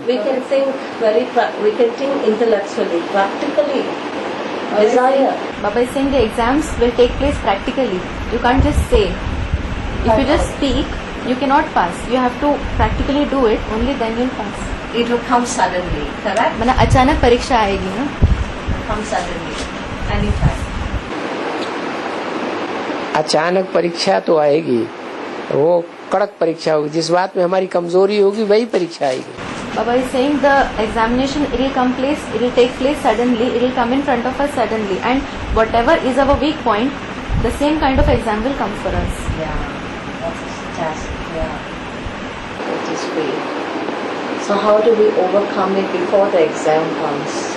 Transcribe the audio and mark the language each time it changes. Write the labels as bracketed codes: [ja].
[en] We can think we can think intellectually, practically. Desire. Baba is saying the exams will take place practically. You can't just say. If you just speak, you cannot pass. You have to practically do it. Only then you'll pass. It will come suddenly, correct? [hi] माना अचानक परीक्षा आएगी ना। [en] Come suddenly, anytime. [hi] अचानक परीक्षा तो आएगी, वो कड़क परीक्षा होगी, जिस बात में हमारी कमजोरी होगी वही परीक्षा आएगी। [en] Baba is saying the examination it will take place suddenly, it will come in front of us suddenly, and whatever is our weak point, the same kind of exam will come for us. Yeah, that's fantastic. Yeah, it is great. So how do we overcome it before the exam comes?